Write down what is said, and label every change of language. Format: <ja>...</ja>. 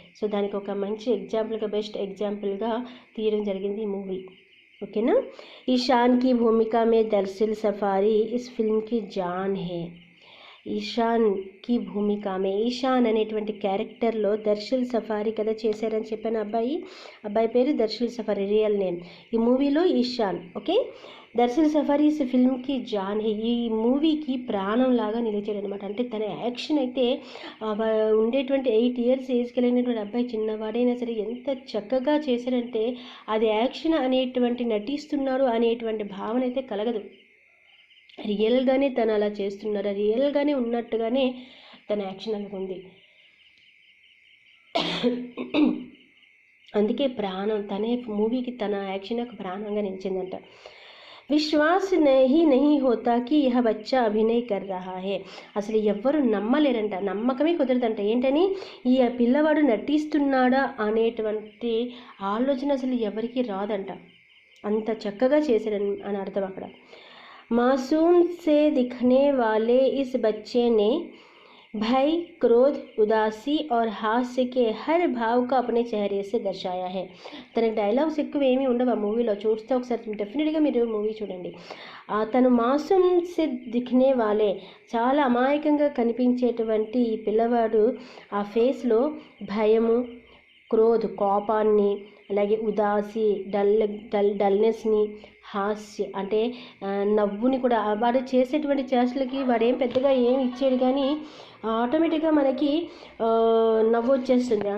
<te>So దానికి ఒక మంచి ఎగ్జాంపుల్గా బెస్ట్ ఎగ్జాంపుల్గా తీయడం జరిగింది ఈ మూవీ. ఓకేనా.</te> <hi>ईशान की भूमिका में दरअसल सफारी इस फिल्म की जान है.</hi> <te>ఈశాన్కి భూమికామే ఈశాన్ అనేటువంటి క్యారెక్టర్లో దర్శల్ సఫారీ కదా చేశారని చెప్పాను. అబ్బాయి పేరు దర్శల్ సఫారీ, రియల్ నేమ్. ఈ మూవీలో Ishan. Okay. దర్శల్ safari</te> <hi>is ఫిల్మ్కి John హే.</hi> <te>ఈ మూవీకి ప్రాణం లాగా నిలిచాడు అనమాట. అంటే తన యాక్షన్ అయితే ఉండేటువంటి 8 years ఏజ్ కలిగినటువంటి అబ్బాయి చిన్నవాడైనా సరే ఎంత చక్కగా చేశారంటే అది యాక్షన్ అనేటువంటి నటిస్తున్నారు అనేటువంటి భావన అయితే కలగదు. రియల్గానే తను అలా చేస్తున్నారు, రియల్గానే ఉన్నట్టుగానే తన యాక్షన్ అనేది ఉంది. అందుకే ప్రాణం తనే మూవీకి తన యాక్షన్ ఒక ప్రాణంగా నిలిచిందంట.</te> <hi>విశ్వాస్ నహీ హోతా కి యహ బచ్చా అభినయ్ కర్ రహా హే.</hi> <te>అసలు ఎవ్వరు నమ్మలేరంట, నమ్మకమే కుదరదంట. ఏంటని ఈ పిల్లవాడు నటిస్తున్నాడా అనేటువంటి ఆలోచన అసలు ఎవరికి రాదంట. అంత చక్కగా చేశారని అని అర్థం అక్కడ.</te> <hi>मासूम से दिखने वाले इस बच्चे ने भय, क्रोध, उदासी और हास्य के हर भाव को अपने चेहरे से दर्शाया है.</hi> <te>తనకి డైలాగ్స్ ఎక్కువ ఏమీ ఉండవు ఆ మూవీలో. చూస్తే ఒకసారి డెఫినెట్గా మీరు మూవీ చూడండి. తను</te> <hi>మాసూమ్ సే దిఖనే వాలే</hi> <te>చాలా అమాయకంగా కనిపించేటువంటి ఈ పిల్లవాడు ఆ ఫేస్లో భయము, క్రోధ్ కోపాన్ని, అలాగే ఉదాసి డల్నెస్ని, హాస్య అంటే నవ్వుని కూడా వాడు చేసేటువంటి చేష్టలకి వాడేం పెద్దగా ఏమి ఇచ్చాడు కానీ ఆటోమేటిక్గా మనకి నవ్వు వచ్చేస్తుంది.</te>